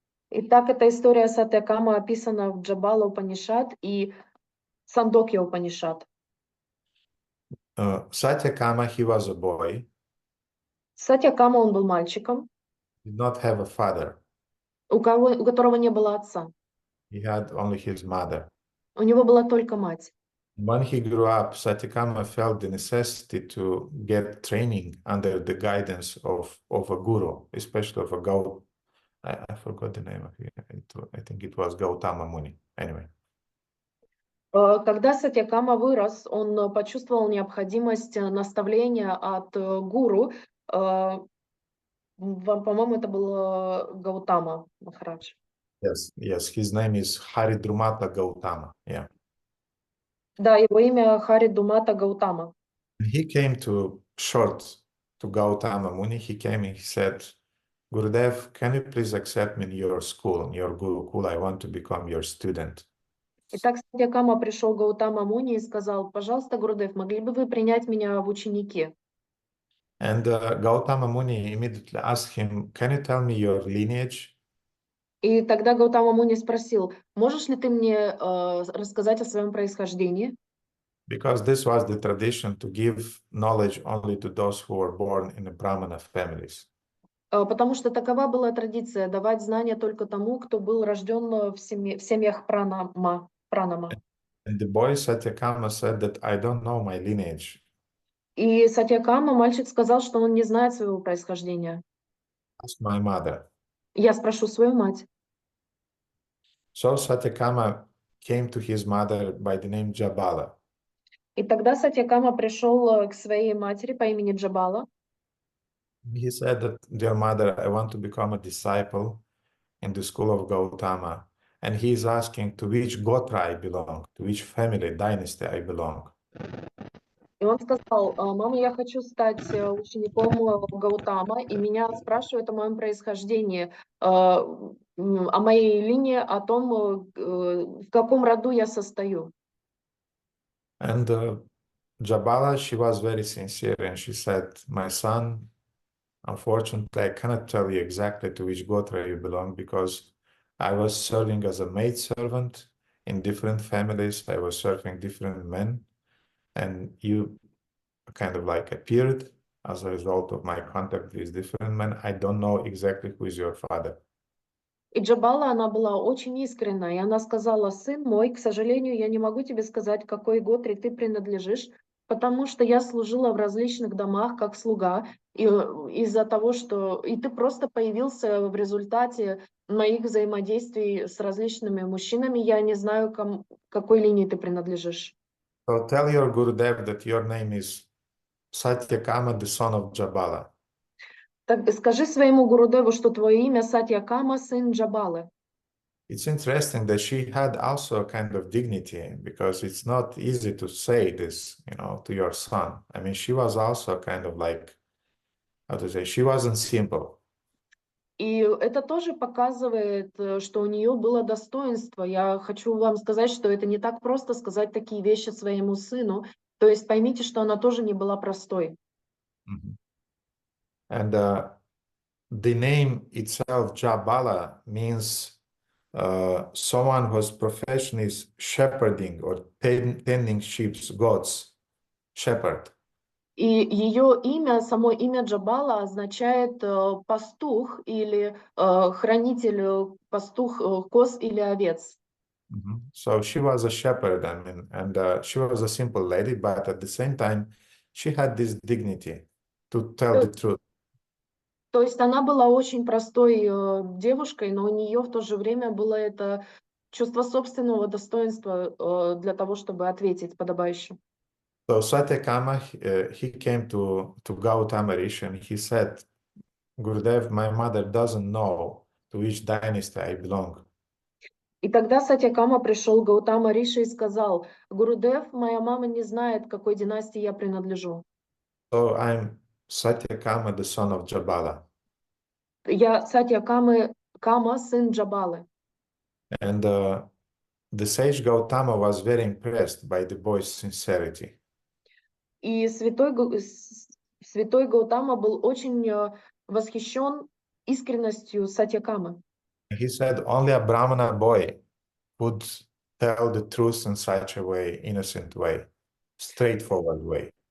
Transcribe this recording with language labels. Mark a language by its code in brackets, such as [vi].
[ru] Итак, эта история Сатьякама описана в Джабала Упанишад и Сандокья Упанишад. [en] Satyakama, he was a boy, [ru] Сатьякама, он был мальчиком, [en] did not have a father. [ru] у которого не было отца. [en] He had only his mother. [ru] У него была только мать. [en] When he grew up, Satyakama felt the necessity to get training under the guidance of a guru, especially of a I forgot the name of it. I think it was Gautama Muni. Anyway. [ru] Когда Сатьякама вырос, он почувствовал необходимость наставления от гуру. По-моему, это был Гаутама Махарадж. [en] Yes, his name is Haridrumata Gautama. Yeah. [ru] Да, его имя Харидумата Гаутама. [en] He came to Gautama Muni. He came and he said, Gurudev, can you please accept me in your school, in your Gurukul? I want to become your student. [ru] Итак, Сатьякама пришел к Гаутама Муни и сказал: пожалуйста, Гурудев, могли бы вы принять меня в ученики? [en] And Gautama Muni immediately asked him, can you tell me your lineage? [ru] И тогда Гаутама Муни спросил: можешь ли ты мне рассказать о своем происхождении? [en] Because this was the tradition to give knowledge only to those who were born in the Brahmana families. [ru] Потому что такова была традиция давать знания только тому, кто был рожден в семьях пранама. [en] And the boy Satyakama said that I don't know my lineage. [ru] И Сатьякама, мальчик, сказал, что он не знает своего происхождения. [en] Ask my mother. [ru] Я спрошу свою мать. [en] So Satyakama came to his mother by the name Jabala. [ru] И тогда Сатьякама пришел к своей матери по имени Джабала. [en] He said that, dear mother, I want to become a disciple in the school of Gautama. And he is asking to which Gotra I belong, to which family, dynasty I belong. [ru] И он сказал: мама, я хочу стать учеником Гаутама, и меня спрашивают о моем происхождении, о моей линии, о том, в каком роду я состою. [en] And Jabala, she was very sincere, and she said, my son, unfortunately, I cannot tell you exactly to which Gotra you belong because I was serving as a maidservant in different families. I was serving different men, and you kind of like appeared as a result of my contact with different men. I don't know exactly who is your father. [ru] И Джабала, она была очень искренна, и она сказала: сын мой, к сожалению, я не могу тебе сказать, к какой готре ты принадлежишь, потому что я служила в различных домах как слуга, и из-за того, что и ты просто появился в результате моих взаимодействий с различными мужчинами, я не знаю, к какой линии ты принадлежишь. [en] So tell your Gurudev that your name is Satyakama, the son of Jabala. [ru] Так скажи своему Гурудеву, что твое имя Сатьякама, сын Джабалы. [en] It's interesting that she had also a kind of dignity because it's not easy to say this, to your son. I mean, she was also kind of like, how to say, she wasn't simple. [ru] И это тоже показывает, что у нее было достоинство. Я хочу вам сказать, что это не так просто сказать такие вещи своему сыну. То есть поймите, что она тоже не была простой. [en] And the name itself, Jabala, means someone whose profession is shepherding or tending sheep, goats, shepherd. [ru] И ее имя, само имя Джабала означает пастух или хранитель, пастух коз или овец. [en] So she was a shepherd, I mean, and she was a simple lady, but at the same time, she had this dignity to tell the truth. [ru] То есть она была очень простой девушкой, но у нее в то же время было это чувство собственного достоинства для того, чтобы ответить подобающе. [en] So Satyakama, he came to Gautama Rishi and he said, Gurudev, my mother doesn't know to which dynasty I belong. [ru] И тогда Сатьякама пришел к Гаутама Риши и сказал: Гурудев, моя мама не знает, к какой династии я принадлежу. [en] So I'm Satyakama, the son of Jabala. [ru] Я Сатьякама, сын Джабалы. [en] And the sage Gautama was very impressed by the boy's sincerity. [ru] И святой Гаутама был очень восхищен искренностью Сатьякамы. [en] He said only a Brahmana boy would tell the truth in such a way, innocent way, straightforward way.